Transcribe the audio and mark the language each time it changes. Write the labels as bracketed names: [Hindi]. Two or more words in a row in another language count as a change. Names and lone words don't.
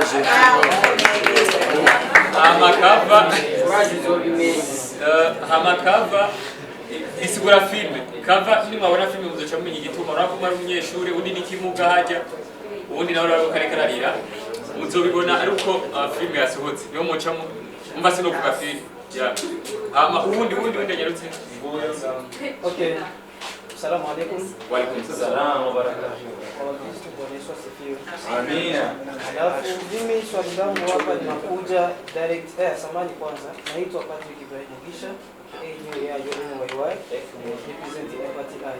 [Rundi] amakava isigura filme kava nimwabona filme muzoca mumenya igituma urabona ko ari umunyeshuri undi n'ikimuga hajya ubundi nawe urabona ko ariko ararira muzobibona ari uko filme yasohotse niyo mucamo umva sinovuga filme Yeah. Ubundi nyarutse. [Arabic] Okay. السلام عليكم. وعليكم السلام وبركاته. [Swahili] Wakristo Bwana Yesu asifiwe. Amina. Alafu mimi swali langu hapa linakuja direct samani kwanza. Naitwa Patrick Ibrahim Mugisha, [English] representing Empathy Eye.